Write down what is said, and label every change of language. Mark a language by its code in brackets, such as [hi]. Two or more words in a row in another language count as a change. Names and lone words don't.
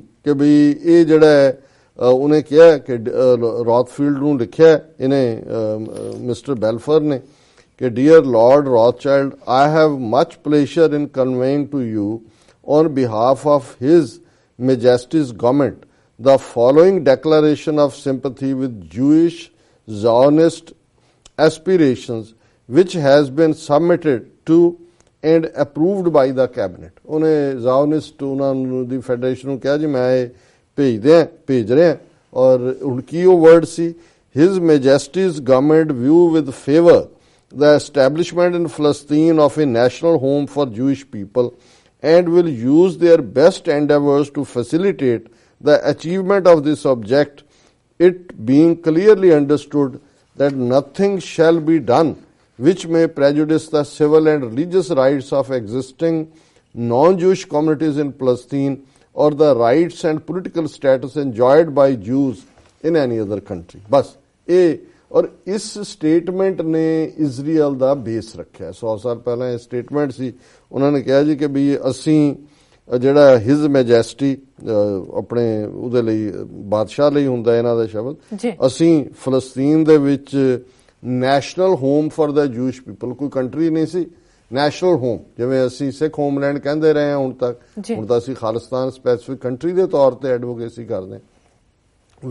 [pa] ਕਿ ਵੀ ਇਹ ਜਿਹੜਾ ਉਹਨੇ ਕਿਹਾ ਕਿ ਰੌਥਫੀਲਡ ਨੂੰ ਲਿਖਿਆ ਇਹਨੇ ਮਿਸਟਰ ਬੈਲਫਰ ਨੇ ਕਿ [en] Dear Lord Rothschild, I have much pleasure in conveying to you on behalf of His Majesty's government the following declaration of sympathy with Jewish Zionist aspirations, which has been submitted to and approved by the cabinet. [pa] ਉਹਨੇ Zionist ਉਹਨਾਂ ਨੂੰ ਦੀ ਫੈਡਰੇਸ਼ਨ ਨੂੰ ਕਿਹਾ ਜੀ ਮੈਂ ਇਹ ਭੇਜ ਰਿਹਾ, ਔਰ ਹੁਣ ਕੀ ਉਹ ਵਰਡ ਸੀ, [en] His Majesty's government view with favor the establishment in Palestine of a national home for Jewish people and will use their best endeavors to facilitate the achievement of this object, it being clearly understood that nothing shall be done which may prejudice the civil and religious rights of existing non-Jewish communities in Palestine or the rights and political status enjoyed by Jews in any other country. [hi] बस ये और इस स्टेटमेंट ने इजराइल [pa] ਦਾ ਬੇਸ ਰੱਖਿਆ। 100 ਸਾਲ ਪਹਿਲਾਂ ਇਹ ਸਟੇਟਮੈਂਟ ਸੀ, ਉਹਨਾਂ ਨੇ ਕਿਹਾ ਜੀ ਕਿ ਵੀ ਅਸੀਂ ਜਿਹੜਾ [en] His Majesty [pa] ਆਪਣੇ ਉਹਦੇ ਲਈ ਬਾਦਸ਼ਾਹ ਲਈ ਹੁੰਦਾ ਇਹਨਾਂ ਦਾ ਸ਼ਬਦ, ਅਸੀਂ ਫਲਸਤੀਨ ਦੇ ਵਿੱਚ [en] national home for the Jewish people, [pa] ਕੋਈ ਕੰਟਰੀ ਨਹੀਂ ਸੀ, [en] national home, [pa] ਜਿਵੇਂ ਅਸੀਂ [en] Sikh homeland [pa] ਕਹਿੰਦੇ ਰਹੇ ਹਾਂ ਹੁਣ ਤੱਕ, ਹੁਣ ਤਾਂ ਅਸੀਂ ਖਾਲਿਸਤਾਨ [en] specific country [pa] ਦੇ ਤੌਰ ਤੇ ਐਡਵੋਕੇਸੀ ਕਰਦੇ ਹਾਂ।